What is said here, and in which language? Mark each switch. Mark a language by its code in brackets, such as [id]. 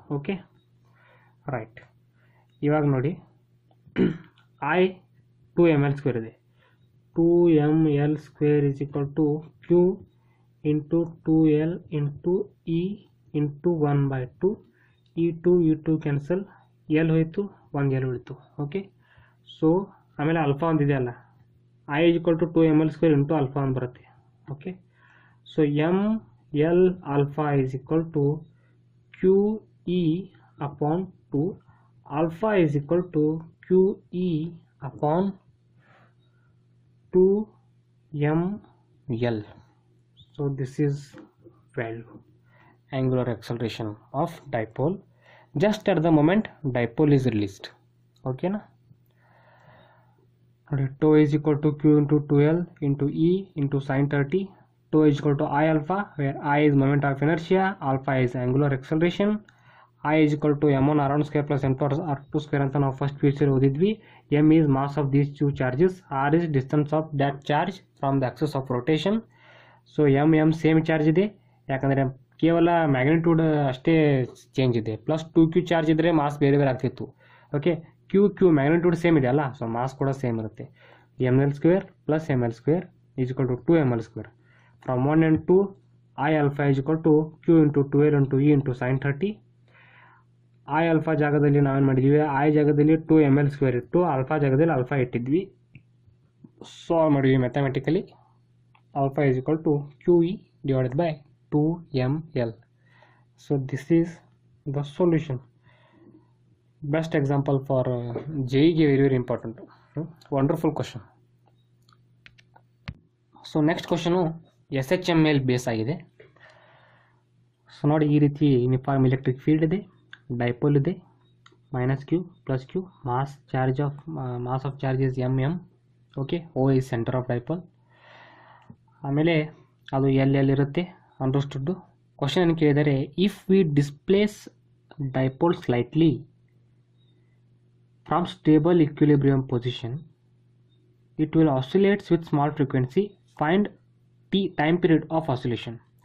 [kn] Okay, right. ಇವಾಗ ನೋಡಿ, I 2mL² ಇದೆ. [en] 2mL² is equal to Q into 2L into E into 1/2. [kn] E2 cancel, L ಹೋಯಿತು, 1 L ಉಳಿತು. Okay. So ಆಮೇಲೆ alpha ಒಂದಿದೆ ಅಲ್ಲ, [en] I is equal to 2mL² into [kn] alpha ಅಂತ ಬರುತ್ತೆ. Okay. [en] So mL alpha is equal to QE upon 2. Alpha is equal to QE upon 2mL. So this is value, angular acceleration of dipole just at the moment dipole is released. Okay na. Tau is equal to Q into 2L into E into sin 30. Tau is equal to I alpha, where I is moment of inertia, alpha is angular acceleration. I is equal to m1 r1 square plus m2 r2 square [kn] ಅಂತ ನಾವು first P ಓದಿದ್ವಿ. [en] m is mass of these two charges, r is distance of that charge from the axis of rotation. [kn] So m same charge ಇದೆ, ಯಾಕಂದರೆ ಕೇವಲ magnitude ಅಷ್ಟೇ change ಇದೆ. Plus 2q charge ಇದ್ದರೆ mass ಬೇರೆ ಬೇರೆ ಆಗ್ತಿತ್ತು. ಓಕೆ, ಕ್ಯೂ ಮ್ಯಾಗ್ನಿಟ್ಯೂಡ್ ಸೇಮ್ ಇದೆ ಅಲ್ಲ, ಸೊ ಮಾಸ್ ಕೂಡ ಸೇಮ್ ಇರುತ್ತೆ. [en] ml square plus ml square is equal to 2ml square. From 1 and 2 I alpha is equal to q into 2l into e into sin 30. [kn] I alpha ಜಾಗದಲ್ಲಿ ನಾವೇನು ಮಾಡಿದ್ವಿ, I ಜಾಗದಲ್ಲಿ 2ml square ಇಟ್ಟು alpha ಜಾಗದಲ್ಲಿ alpha ಇಟ್ಟಿದ್ವಿ. Solve ಮಾಡಿದ್ವಿ mathematically. [en] Alpha is equal to QE divided by 2ml. So this is the solution. Best example for JEE, very important. Wonderful question. So next question SHM [kn] ಮೇಲೆ base ಆಗಿದೆ. So ನೋಡಿ, ಈ ರೀತಿ uniform electric field ಇದೆ, dipole ಇದೆ, -q plus q, mass of charge is mm. [en] Okay, O is center of dipole. [kn] ಆಮೇಲೆ ಅದು ಎಲ್ಲಿರುತ್ತೆ ಅಂಡರ್ಸ್ಟುಡ್ಡು. ಕ್ವಶನ್ ಏನು ಕೇಳಿದರೆ, [en] If we displace dipole slightly from stable equilibrium position it will oscillates with small frequency, find time period of oscillation.